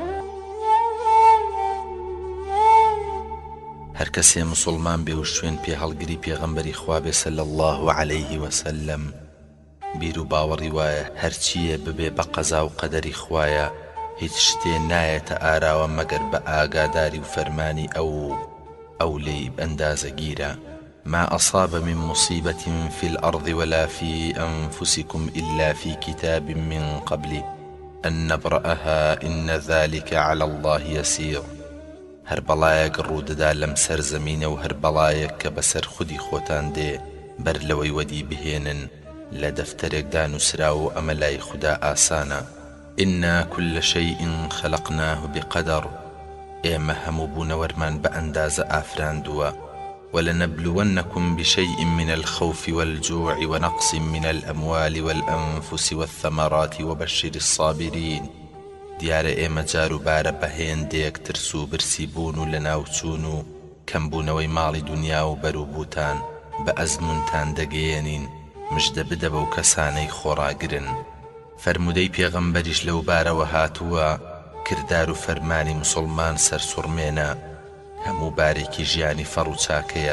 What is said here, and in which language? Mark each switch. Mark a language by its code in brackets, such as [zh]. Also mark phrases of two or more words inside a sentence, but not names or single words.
[ckb] هەر کەسێ موسڵمان بێ و شوێن پێ هەڵگری پێغەمبەری خوا بێ [ar] صلی الله عەلەیه وسەلەم، [ckb] بیر و باوەڕی وایە هەرچیە ببێ بە قەزا و قەدەری خوایە، هیچ شتێ نایەتە ئاراوە مەگەر بە ئاگاداری و فەرمانی ئەو لێی بەندازە گیرە. [ar] ما أصاب من مصيبة في الأرض ولا في أنفسكم إلا في كتاب من قبل أن نبرأها إن ذلك على الله يسير. [ckb] هەر بەڵایەک ڕوودەدا لەم سەر زەمینە و هەر بەڵایەک کە بەسەر خودی خۆتان دێ بەر لەوەی وەدی بهێنن لە دەفتەرێکدا نووسراوە و ئەمە لای خوددا ئاسانە. [ar] إنا كل شيء خلقناه بقدر. [ckb] ئێمە هەموو بوونەوەرمان بە ئەندازە ئافراندووە. [ar] ولنبلونكم بشيء من الخوف والجوع ونقص من الأموال والأنفس والثمرات وبشر الصابرين. [ckb] دیارە ئێمە جار و بارە بەهێندێک ترس و برسی بوون و لەناوچوون و کەمبوونەوەی ماڵی دنیا و بەروبووتان بە ئەزمونتان دەگەیەنین، مژدە بدە بەو کەسانەی خۆڕاگرن. فەرمودەی پێغەمبەریش لەو بارەوە هاتووە کردار و فەرمانی موسڵمان سەرسوڕمێنە، هەموو بارێکی ژیانی فەڕ و چاکەیە.